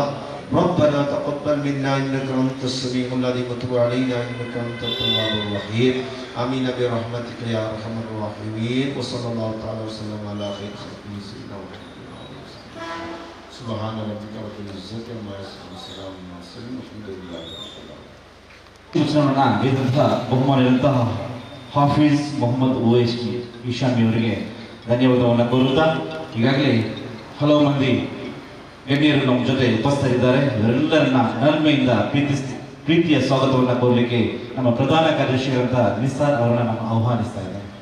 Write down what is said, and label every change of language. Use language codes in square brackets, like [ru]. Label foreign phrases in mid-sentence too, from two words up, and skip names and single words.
[ar] ربنا تقبل منا إنك أنت السميع العليم وتب علينا إنك أنت التواب الرحيم. آمين برحمتك يا أرحم الراحمين. وصلى الله تعالى وسلم على خير خلقه سيدنا محمد. سبحان ربك رب العزة عما يصفون وسلام على المرسلين والحمد لله رب العالمين. [kn] ಬಹುಮಾನಿಯಾದಂತಹ ಹಾಫಿಜ್ ಮೊಹಮ್ಮದ್ ಉವೈಶಿ ಇಸ್ಲಾಮಿ ಅವರಿಗೆ ಧನ್ಯವಾದವನ್ನು ಕೋರುತ್ತಾ ಈಗಾಗಲೇ ಹಲವು ಮಂದಿ ಗಣ್ಯರು ನಮ್ಮ ಜೊತೆ ಉಪಸ್ಥಿತರಿದ್ದಾರೆ. ಇವರೆಲ್ಲರನ್ನ ನಲ್ಮೆಯಿಂದ ಪ್ರೀತಿಯ ಸ್ವಾಗತವನ್ನು ಕೋರಲಿಕ್ಕೆ ನಮ್ಮ ಪ್ರಧಾನ ಕಾರ್ಯದರ್ಶಿಗಳಂತ ನಿಸಾರ್ ಅವರನ್ನ ನಾನು ಆಹ್ವಾನಿಸ್ತಾ ಇದ್ದೇನೆ.